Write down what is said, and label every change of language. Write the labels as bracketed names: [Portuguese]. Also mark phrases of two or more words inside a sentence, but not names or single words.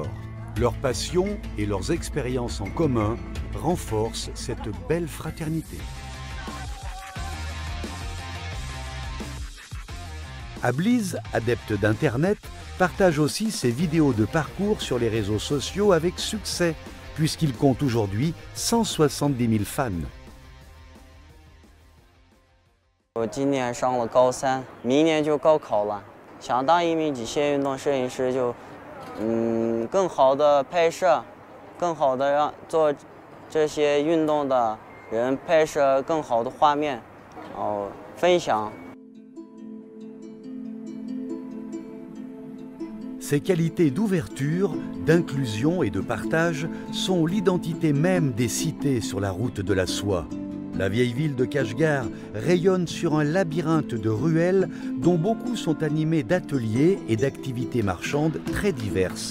[French] Leur passion et leurs expériences en commun renforcent cette belle fraternité. Abliz, adepte d'Internet, partage aussi ses vidéos de parcours sur les réseaux sociaux avec succès, puisqu'il compte aujourd'hui 170 000 fans. [Chinese] 我今年上了高3，明年就高考了。想当一名极限运动摄影师就，更好的拍摄，更好的让做这些运动的人拍摄更好的画面，然后分享。 [French] Ces qualités d'ouverture, d'inclusion et de partage sont l'identité même des cités sur la route de la soie. La vieille ville de Kashgar rayonne sur un labyrinthe de ruelles dont beaucoup sont animés d'ateliers et d'activités marchandes très diverses.